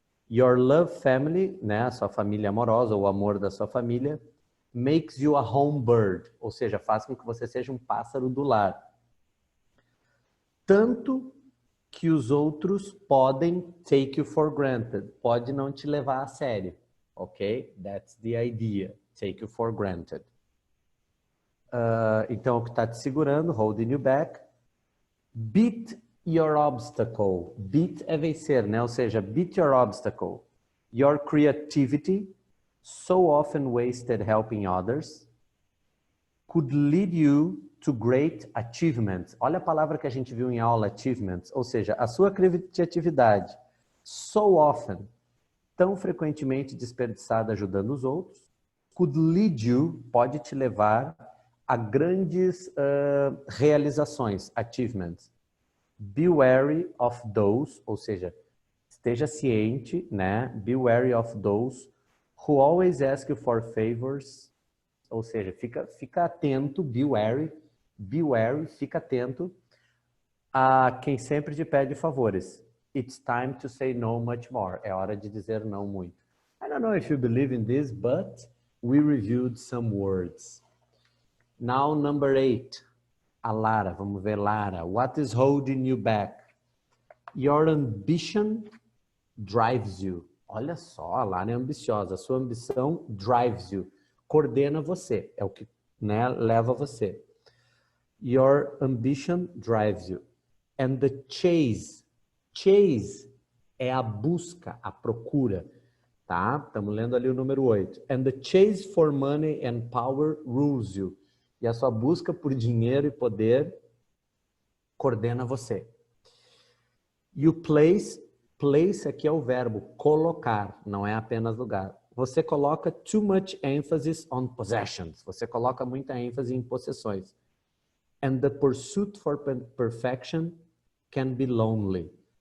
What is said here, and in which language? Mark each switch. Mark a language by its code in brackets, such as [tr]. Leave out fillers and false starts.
[en] Your love family, [pt] né, a sua família amorosa, o amor da sua família, [en] makes you a home bird, [pt] ou seja, faz com que você seja um pássaro do lar. Tanto que os outros podem [en] take you for granted, [pt] pode não te levar a sério, ok? [en] That's the idea, take you for granted. [pt] Então, o que está te segurando, [en] holding you back. Beat your obstacle. [pt] Beat é vencer, né? Ou seja, beat your obstacle. [en] Your creativity, so often wasted helping others, could lead you to great achievements. [pt] Olha a palavra que a gente viu em aula, achievements. Ou seja, a sua criatividade, so often, tão frequentemente desperdiçada ajudando os outros, [en] could lead you, [pt] pode te levar a grandes realizações, achievements. [en] Be wary of those, [pt] ou seja, esteja ciente, né? [en] Be wary of those who always ask you for favors, [pt] ou seja, fica atento, be wary, fica atento a quem sempre te pede favores. [en] It's time to say no much more. [pt] É hora de dizer não muito. [en] I don't know if you believe in this, but we reviewed some words. Now, number 8, [pt] a Lara. Vamos ver, Lara. [en] What is holding you back? Your ambition drives you. [pt] Olha só, a Lara é ambiciosa. A sua ambição drives you. Coordena você. É o que, né, leva você. [en] Your ambition drives you. And the chase. [pt] Chase é a busca, a procura. Tá? Estamos lendo ali o número 8. [en] And the chase for money and power rules you. [pt] E a sua busca por dinheiro e poder coordena você. You place aqui é o verbo colocar, não é apenas lugar. Você coloca [en] too much emphasis on possessions. [pt] Você coloca muita ênfase em possessões. [en] And the pursuit for perfection can be lonely.